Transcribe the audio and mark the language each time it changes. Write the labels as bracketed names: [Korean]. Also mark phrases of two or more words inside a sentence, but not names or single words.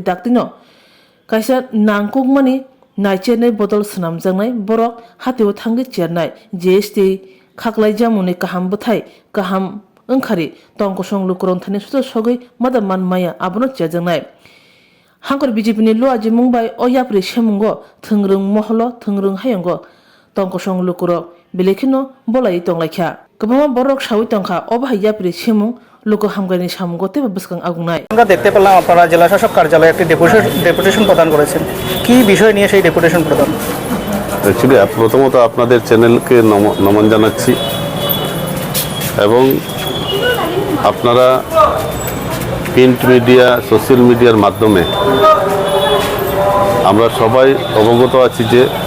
[Kok Borok] daktino kaisa nangkukmani naichernai botol snam jangnai borok hatiwo thangi chernai GST khaklai jamuni kaham buthai kaham Engkari tongko song lukurong thani suto sogoi madaman maya abono chajangnai hangkor BJP ni lo aji mungbai o yapri semungo thungrung mohlo thungrung hayongo tongko song lukurok belekino bolai tonglaikha kobama borok sawi tongkha oba yapri semung লোক হামগানি সামগতে বসকাং আগুনাই [Bangla] আমরা দেখতে পেলাম আপনারা জেলা শাসক কার্যালয়ে একটি ডেপুটেশন প্রদান করেছেন কি বিষয় নিয়ে সেই ডেপুটেশন প্রদান অ্যাকচুয়ালি প্রথমত আপনাদের চ্যানেলকে নমন জানাচ্ছি এবং আপনারা [English] print media social media [Bangla] মাধ্যমে আমরা সবাই অবগত আছি যে